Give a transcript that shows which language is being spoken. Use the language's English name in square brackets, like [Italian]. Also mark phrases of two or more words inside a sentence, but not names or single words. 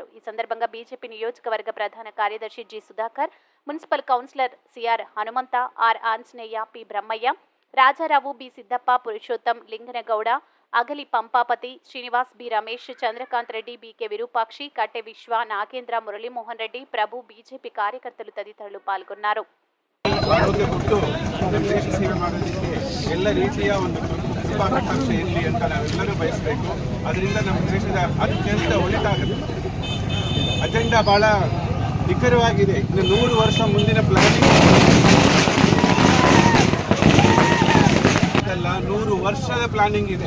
[Telugu] ఈ సందర్భంగా బీజేపీ నియోజకవర్గ ప్రధాన కార్యదర్శి జి సుధాకర్, మున్సిపల్ కౌన్సిలర్ సిఆర్ హనుమంత, ఆర్ ఆంజనేయ, పి బ్రహ్మయ్య, రాజారావు, బి సిద్దప్ప, పురుషోత్తం, లింగనగౌడ, అగలి పంపాపతి, శ్రీనివాస్, బి రమేష్, చంద్రకాంత్ రెడ్డి, బికే విరూపాక్షి, కట్టె విశ్వ, నాగేంద్ర, మురళీమోహన్ రెడ్డి, ప్రభు, బీజేపీ కార్యకర్తలు తదితరులు పాల్గొన్నారు. [Kannada] ಎಲ್ಲ ರೀತಿಯ ಒಂದು ಶುಭಾಕಾಂಕ್ಷೆ ಇರಲಿ ಅಂತ ನಾವೆಲ್ಲರೂ ಬಯಸಬೇಕು. ಅದರಿಂದ ನಮ್ಮ ದೇಶದ ಅತ್ಯಂತ ಒಳಿತಾಗುತ್ತೆ. ಅಜೆಂಡಾ ಬಹಳ ನಿಖರವಾಗಿದೆ. ಇನ್ನು 100 ವರ್ಷ ಮುಂದಿನ ಪ್ಲಾನಿಂಗ್ ಅಲ್ಲ, 100 ವರ್ಷದ ಪ್ಲಾನಿಂಗ್ ಇದೆ.